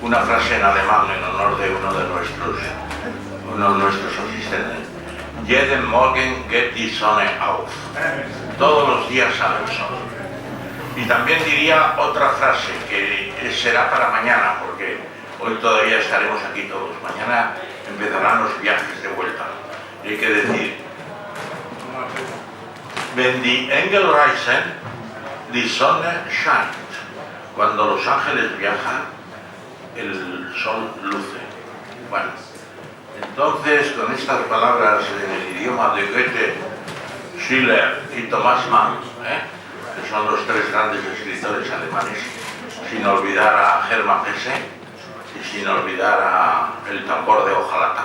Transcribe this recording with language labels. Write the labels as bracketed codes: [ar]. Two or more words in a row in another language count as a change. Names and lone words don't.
[es] frase en alemán en honor de uno de nuestros asistentes. [de] Jeden Morgen geht die Sonne auf. [es] Todos los días sale el sol. Y también diría otra frase que será para mañana, porque hoy todavía estaremos aquí todos. Mañana empezarán los viajes de vuelta. Y hay que decir: [de] Wenn die Engel reisen, die Sonne scheint. [es] Cuando los ángeles viajan, el sol luce. Bueno, entonces con estas palabras en el idioma de Goethe, Schiller y Thomas Mann, que son los tres grandes escritores alemanes, sin olvidar a Hermann Hesse y sin olvidar a El tambor de hojalata.